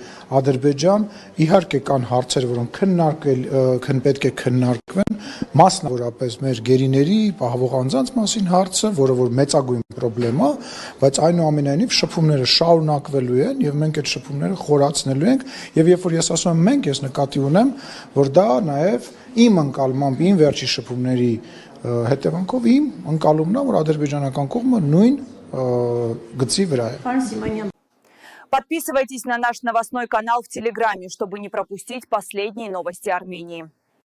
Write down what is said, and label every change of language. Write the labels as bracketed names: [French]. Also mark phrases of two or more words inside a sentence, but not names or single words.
[Armenian] Ադրբեջան, իհարկե կան հարցեր, որոնք պետք է քննարկվեն, մասնավորապես մեր գերիների պահվող անձանց մասին հարցը, որը որ մեծագույն պրոբլեմ է, բայց այնուամենայնիվ շփումները շարունակվելու են եւ մենք այդ շփումները խորացնելու ենք եւ երբ որ ես ասում եմ մենք, ես նկատի ունեմ, որ դա նաեւ իմ ընկալմամբ իմ վերջի շփումների հետևանքով իմ ընկալումն է, որ ադրբեջանական կողմը նույն գծի վրա է։ [Russian] Подписывайтесь на наш новостной канал в Телеграме, чтобы не пропустить последние новости Армении.